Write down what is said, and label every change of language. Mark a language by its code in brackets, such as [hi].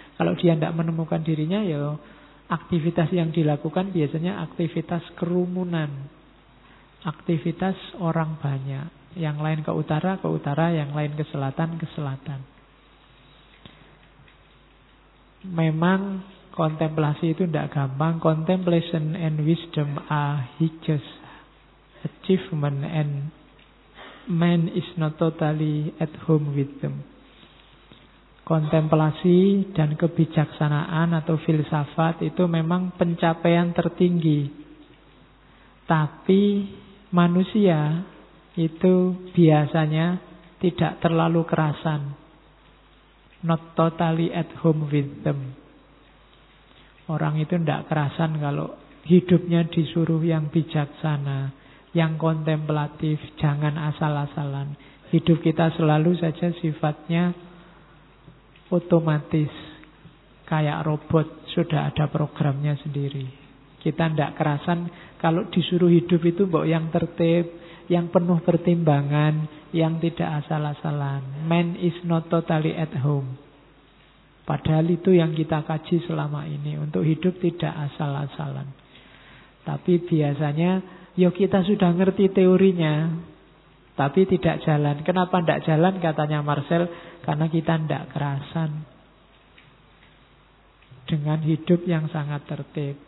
[id] Kalau dia tidak menemukan dirinya, ya aktivitas yang dilakukan biasanya aktivitas kerumunan. Aktivitas orang banyak. Yang lain ke utara, yang lain ke selatan. Memang kontemplasi itu tidak gampang. [en] Contemplation and wisdom are hideous achievement and man is not totally at home with them. [id] Kontemplasi dan kebijaksanaan atau filsafat itu memang pencapaian tertinggi. Tapi manusia itu biasanya tidak terlalu kerasan. [en] Not totally at home with them. [id] Orang itu tidak kerasan kalau hidupnya disuruh yang bijaksana, yang kontemplatif, jangan asal-asalan. Hidup kita selalu saja sifatnya otomatis, kayak robot, sudah ada programnya sendiri. Kita tidak kerasan kalau disuruh hidup itu mbok yang tertib, yang penuh pertimbangan, yang tidak asal-asalan. [en] Man is not totally at home. [id] Padahal itu yang kita kaji selama ini, untuk hidup tidak asal-asalan. Tapi biasanya, ya kita sudah ngerti teorinya, tapi tidak jalan. Kenapa tidak jalan, katanya Marcel? Karena kita tidak kerasan dengan hidup yang sangat tertib.